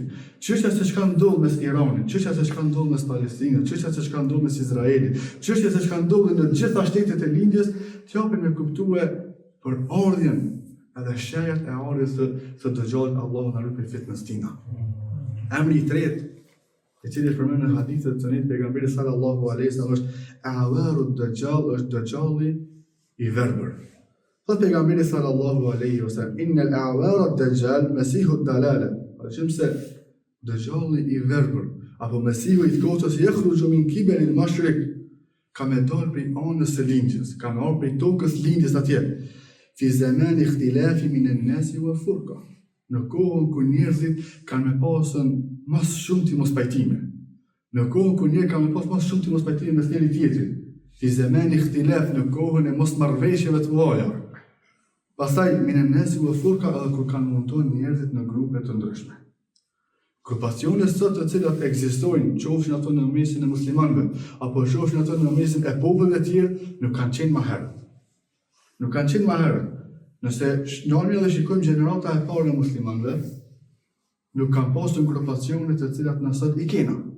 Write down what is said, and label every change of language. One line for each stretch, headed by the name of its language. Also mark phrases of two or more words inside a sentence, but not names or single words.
Albanian: Çështja se çka ndodh mes Iranit, çështja se çka ndodh mes Palestinës, çështja se çka ndodh mes Izraelit, çështja se çka ndodh në të gjitha shtetet e lindjes, t'japin me kuptue për ardhjen edhe shajat e ardhjes së Dajjalit, Allahu na ruaj fitnës tina. Emri i tretë i cili është përmendur në hadithet të Sunnit pejgamberit
Arabic: صلى الله عليه وسلم
Albanian: është
Arabic: الأعور الدجال,
Albanian: është Dajjalli i verbër. Thot pejgamberi
Arabic: صلى الله عليه وسلم إن الأعور الدجال مسيح الضلالة.
Albanian: Qëmë se Dajjalli i verbër apo Mesihu i kotës
Arabic: يخرج من قبل المشرق
Albanian: ka me dalë prej anës së lindjes, ka me dalë prej tokës lindjes atje.
Arabic: في زمن اختلاف من الناس وفرقة.
Albanian: Në kohën ku njerëzit kanë me pasën mas shumë të mos pajtime. Në kohën ku njerëzit kanë me pasën mas shumë të mos pajtime mes njëri tjetrit.
Arabic: في زمن اختلاف,
Albanian: në kohën e mos marrëveshjeve të mëdha.
Arabic: Pastaj من الناس وفرقة,
Albanian: edhe kur kanë montuar njerëzit në grupe të ndryshme. Grupacione sot të cilat ekzistojnë, qofshin ato në mesin e muslimanëve, apo qofshin ato në mesin e popujve të tjerë, nuk kanë qenë më herët. Nuk kanë qenë më herët. Nëse nërmi edhe shikojmë gjenerata e parë e muslimanëve, nuk kanë pasur grupacione të cilat në sot i kena.